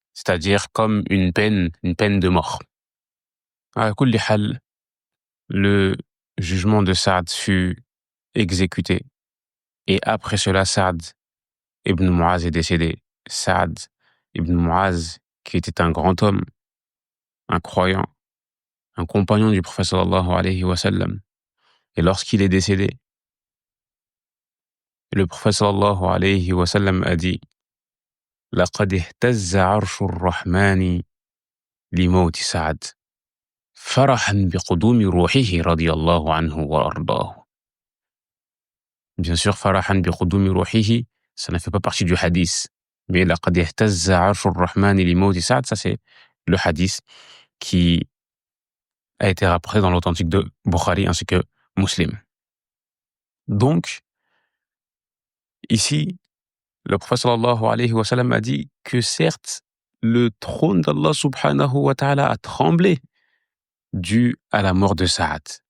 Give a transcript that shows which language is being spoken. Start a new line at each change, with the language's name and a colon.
French: C'est-à-dire comme une peine de mort. À
Arabic: kulli hal,
French: le jugement de Saad fut exécuté. Et après cela, Saad ibn Muaz est décédé. Saad ibn Muaz, qui était un grand homme, un croyant, un compagnon du prophète sallallahu alayhi wa sallam. Et lorsqu'il est décédé, le prophète sallallahu alayhi wa sallam a dit:
Arabic: لقد اهتز عرش الرحمن لموت سعد فرحا بقدوم روحه رضي الله عنه وأرضاه.
French: Bien sûr,
Arabic: فرحا بقدوم روحه,
French: ça ne fait pas partie du hadith. Mais
Arabic: لقد اهتز عرش الرحمن لموت سعد,
French: ça c'est le hadith qui a été rapporté dans l'authentique de Bukhari ainsi que Muslim. Donc, ici, le prophète sallallahu alayhi wa sallam a dit que certes, le trône d'Allah subhanahu wa ta'ala a tremblé dû à la mort de Saad.